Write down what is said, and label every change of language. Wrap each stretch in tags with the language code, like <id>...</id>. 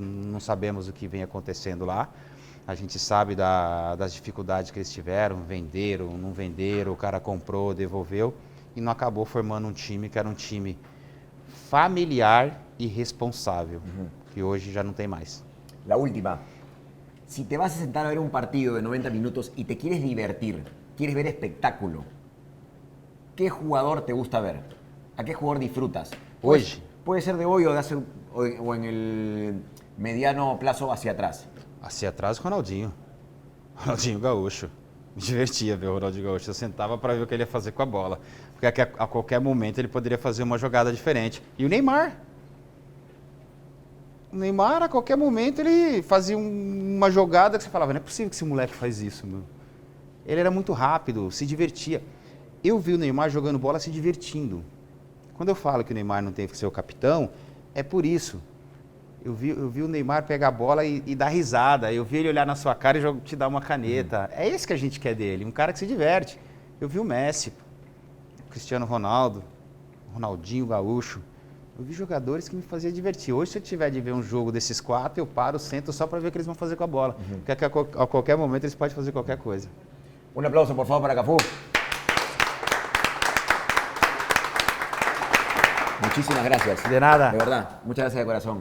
<pt>Não sabemos o que vem acontecendo lá. A gente sabe das dificuldades que eles tiveram, venderam, não venderam, o cara comprou, devolveu e não acabou formando um time que era um time familiar e responsável, que hoje já não tem mais.</pt> <es>La última. Si te vas a sentar a ver un partido de 90 minutos y te quieres divertir, quieres ver espectáculo, ¿qué jugador te gusta ver? ¿A qué jugador disfrutas? Hoy. Puede ser de hoy o de hace o en el mediano plazo hacia atrás. Hacia atrás,</es> <pt>Ronaldinho. Ronaldinho Gaúcho. Me divertia ver o Ronaldinho Gaúcho. Eu sentava para ver o que ele ia fazer com a bola. Porque a qualquer momento ele poderia fazer uma jogada diferente. E o Neymar. O Neymar, a qualquer momento, ele fazia uma jogada que você falava, não é possível que esse moleque faz isso, meu. Ele era muito rápido, se divertia. Eu vi o Neymar jogando bola se divertindo. Quando eu falo que o Neymar não tem que ser o capitão, é por isso. Eu vi o Neymar pegar a bola e dar risada. Eu vi ele olhar na sua cara e te dar uma caneta. É isso que a gente quer dele, um cara que se diverte. Eu vi o Messi, o Cristiano Ronaldo, o Ronaldinho Gaúcho. Eu vi jogadores que me faziam divertir. Hoje, se eu tiver de ver um jogo desses 4, eu paro, sento só para ver o que eles vão fazer com a bola. Porque a qualquer momento eles podem fazer qualquer coisa.</pt> <es>Un aplauso, por favor, para Cafú. Muchísimas gracias. De nada. De verdad, muchas gracias de corazón.</es>